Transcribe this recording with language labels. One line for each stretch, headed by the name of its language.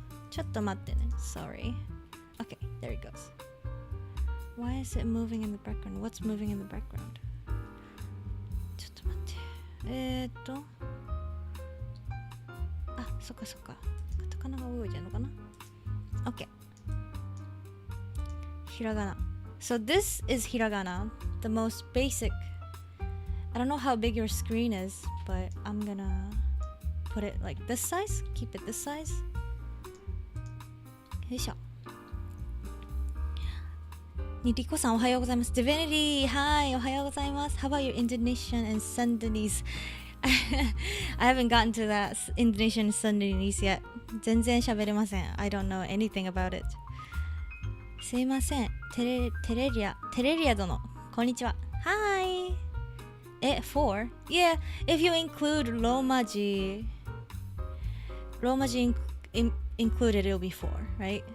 Japanese: ちょっと待ってね
English: Sorry. Okay, there it goes. Why is it moving in the background? What's moving in the background?
Japanese: ちょっと待ってそっかカタカナが動いてるのかな Okay.
English: Hiragana. So this is hiragana, the most basic. I don't know how big your screen is, but I'm gonna put it like this size. Keep it this size.
Japanese: よいしょ。リコさんおはようございます。
English: Divinity, hi,
Japanese: おはようございます。
English: How about your Indonesian and Sundanese? I haven't gotten to that Indonesian and Sundanese yet.
Japanese: 全然喋れません。
English: I don't know anything about it.
Japanese: すいません。テレリア殿、こんにちは。
English: Hi. 4? Yeah, if you include Romaji included, it'll be 4, right?